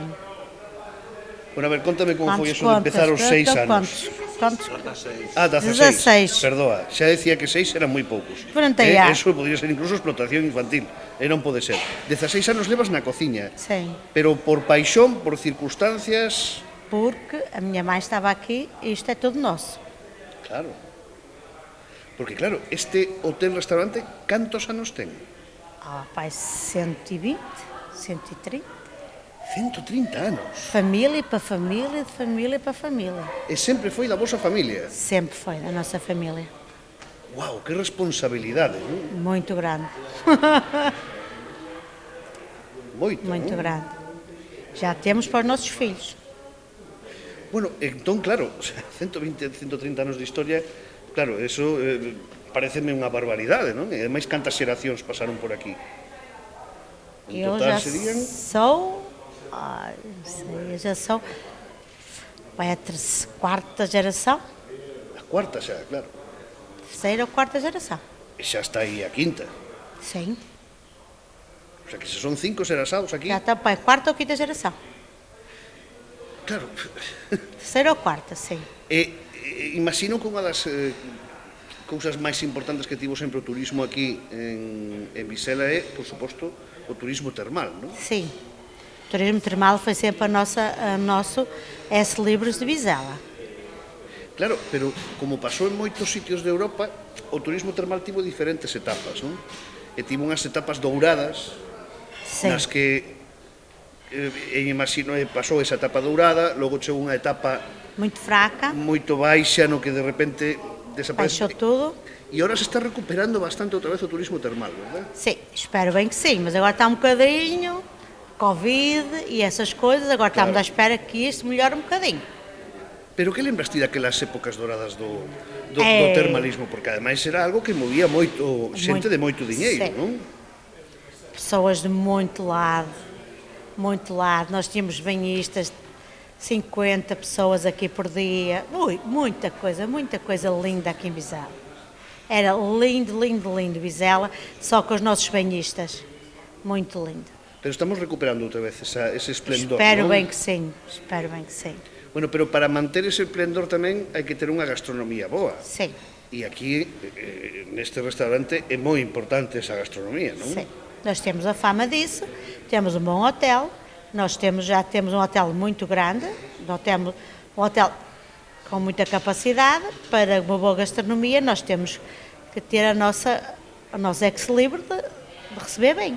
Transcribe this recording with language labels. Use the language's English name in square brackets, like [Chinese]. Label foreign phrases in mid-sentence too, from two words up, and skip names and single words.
[Galician] Bueno, a ver, contame como foi eso de [Portuguese] Quantos [Galician] empezar os 6 anos. [Portuguese] Quantos? Ah, 16. [Galician] 16. Perdoa, xa decía que 6 eran moi poucos. [Spanish] Pronto, ya. Eso podría ser incluso explotación infantil. [Galician] E non pode ser. 16 anos levas na cociña. [Portuguese] Sim. [Galician] Pero por paixón, por circunstancias... [Portuguese] Porque a minha mãe estava aqui e isto é tudo nosso. [Galician] Claro. Porque, claro, este hotel-restaurante, cantos anos ten? [Portuguese] Pai, 120, 130. [Galician] 130 anos. [Portuguese] Família para família, de família para família. [Galician] E sempre foi da vosa familia. [Portuguese] Sempre foi da nossa família. [Galician] Uau, que responsabilidade, non? [Portuguese] Muito grande. [Galician] Moito, [Portuguese] Muito [Galician] non? [Portuguese] grande. Já temos para os nossos filhos. [Galician] Bueno, entón, claro, 120, 130 anos de historia, claro, eso pareceme unha barbaridade, non? E ademais, cantas xeracións pasaron por aquí? En [Portuguese] Eu [Galician] total [Portuguese] já [Galician] serían... [Portuguese] sou, não sei, eu já sou, vai a quarta geração, [Galician] A cuarta xa, claro. [Portuguese] terceira ou quarta geração. [Galician] E xa está aí a quinta. [Portuguese] Sim, [Spanish] O sea, [Galician] que se son 5 serasados aquí... [Portuguese] já está para a quarta ou quinta geração. [Galician] Claro. [Portuguese] Terceira ou quarta, sim. [Galician] Imagino que unha das cousas máis importantes que tivo sempre o turismo aquí en Vizela é, por suposto, o turismo termal, non? [Portuguese] Sim. O turismo termal foi sempre a nosso S Libres de Vizela. [Galician] Claro, pero como pasou en moitos sitios de Europa, o turismo termal tivo diferentes etapas, non? E tivo unhas etapas douradas, [Portuguese] Sim. [Galician] nas que imagino pasou esa etapa dourada, logo chegou unha etapa [Portuguese] Muito fraca, [Galician] moito baixa no que de repente desaparece. [Portuguese] baixou tudo. [Galician] E agora se está recuperando bastante outra vez o turismo termal, verdad? [Portuguese] Sim, espero bem que sim, mas agora está um bocadinho, Covid e essas coisas, agora estamos à espera que isto melhore um bocadinho. [Galician] Pero que lembras ti daquelas épocas douradas do termalismo? Porque ademais era algo que movía moito xente de moito diñeiro, [Portuguese] sim. [Galician] non? [Portuguese] Pessoas de muito lado, nós tínhamos banhistas, 50 pessoas aqui por dia, ui, muita coisa linda aqui em Vizela. Era lindo, lindo, lindo Vizela, só com os nossos banhistas, muito lindo. [Galician] Pero estamos recuperando outra vez ese esplendor, [Portuguese] Espero [Galician] non? [Portuguese] bem que sim, espero bem que sim. [Galician] Bueno, pero para manter ese esplendor tamén hai que ter unha gastronomía boa. [Portuguese] Sim, [Galician] E aquí, neste restaurante, é moi importante esa gastronomía, non? [Portuguese] sim. Nós temos a fama disso, temos um bom hotel, já temos um hotel muito grande, temos um hotel com muita capacidade para uma boa gastronomia, nós temos que ter a nossa ex-libre de receber bem.